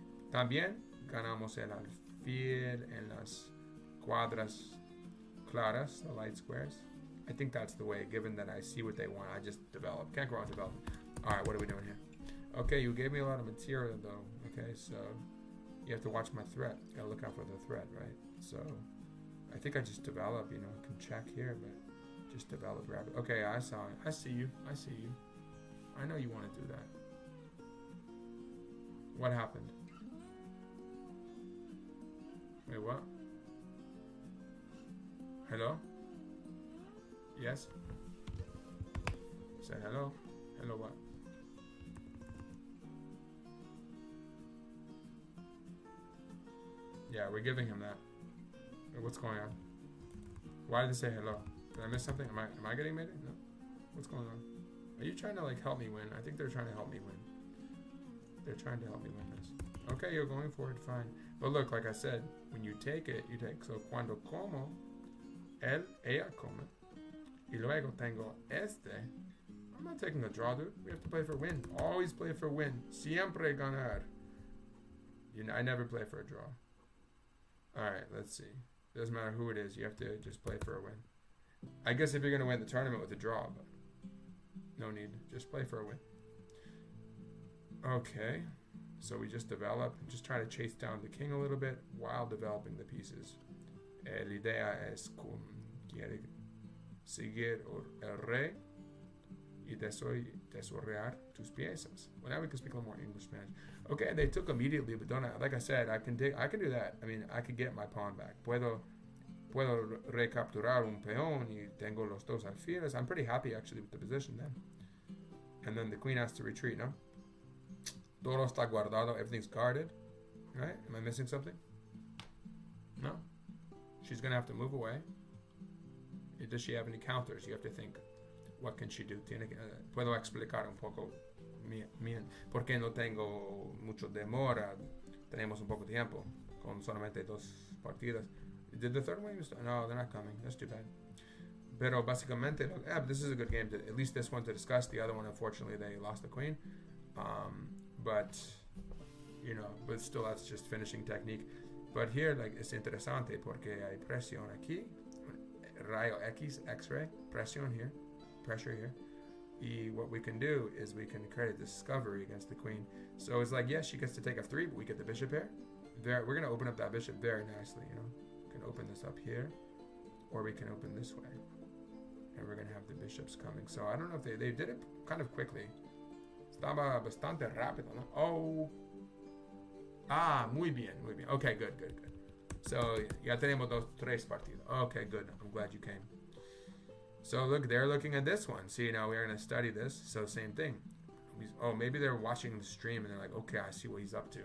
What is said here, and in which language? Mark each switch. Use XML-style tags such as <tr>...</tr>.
<es>También ganamos el alfil en las cuadras claras,</es> <en>the light squares. I think that's the way, given that I see what they want, I just develop. Can't go on developing. Alright, what are we doing here? Okay, you gave me a lot of material though. Okay, so you have to watch my threat. Gotta look out for the threat, right? So I think I just develop, you know, I can check here, but just develop rapid. Okay, I saw it. I see you. I know you want to do that. What happened? Wait, what? Hello? Yes? Say hello? Hello what? Yeah, we're giving him that. What's going on? Why did it say hello? Did I miss something? Am I getting made? No. What's going on? Are you trying to like help me win? I think they're trying to help me win. They're trying to help me win this. Okay, you're going for it, fine. But look, like I said, when you take it, you take.</en> <es>So cuando como, ella come, y luego tengo este.</es> <en>I'm not taking a draw, dude. We have to play for win. Always play for win.</en> <es>Siempre ganar.</es> <en>I never play for a draw. Alright, let's see. Doesn't matter who it is. You have to just play for a win. I guess if you're going to win the tournament with a draw, but no need. Just play for a win. Okay. So we just develop and just try to chase down the king a little bit while developing the pieces.</en> <es>La idea es quiere seguir el rey y desarrollar tus piezas.</es> <en>Well, now we can speak a little more English, Spanish. Okay, they took immediately, but don't I? Like I said, I can do that. I mean, I could get my pawn back.</en> <es>Puedo recapturar un peón y tengo los dos alfiles.</es> <en>I'm pretty happy actually with the position then. And then the queen has to retreat, no?</en> <es>Todo está guardado.</es> <en>Everything's guarded, right? Am I missing something? No. She's gonna have to move away. Does she have any counters? You have to think. What can she do?</en> <es>Puedo explicar un poco porque no tengo mucho demora. Tenemos un poco tiempo con solamente dos partidas.</es> <en>Did the third one? No, they're not coming. That's too bad.</en> <es>Pero básicamente,</es> <en>but this is a good game. At least this one to discuss. The other one, unfortunately, they lost the queen. But but still, that's just finishing technique. But here, like,</en> <es>es interesante porque hay presión aquí, rayo X, X-ray, presión</es> <en>here, pressure here. Y what we can do is we can create a discovery against the queen. So it's like, yes, she gets to take f3, but we get the bishop here. There, we're going to open up that bishop very nicely, We can open this up here, or we can open this way. And we're going to have the bishops coming. So I don't know if they did it kind of quickly.</en> <es>Estaba bastante rápido, ¿no? Oh. Muy bien. Okay, good. So, ya tenemos tres partidos.</es> <en>Okay, good. I'm glad you came. So, look, they're looking at this one. See, now we're going to study this. So, same thing. Maybe they're watching the stream and they're like, okay, I see what he's up to.</en>